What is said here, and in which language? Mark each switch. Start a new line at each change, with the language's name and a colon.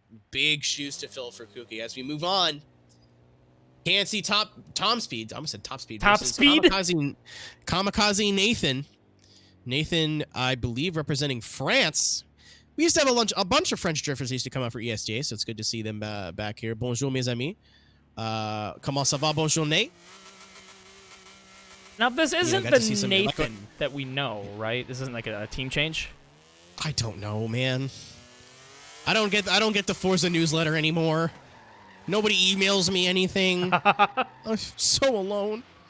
English: Big shoes to fill for Kooky. As we move on, can't see Tom Speed. I almost said Top Speed. Top Speed. Kamikaze Nathan. Nathan, I believe, representing France. We used to have a bunch of French drifters used to come out for ESDA, so it's good to see them back here.
French: Bonjour, mes amis. Comment ça va? Bonne journée.
English: Now, this isn't got to see the some- Nathan that we know, right? This isn't like a team change. I don't know, man. I don't get the Forza newsletter anymore. Nobody emails me anything. I'm so alone.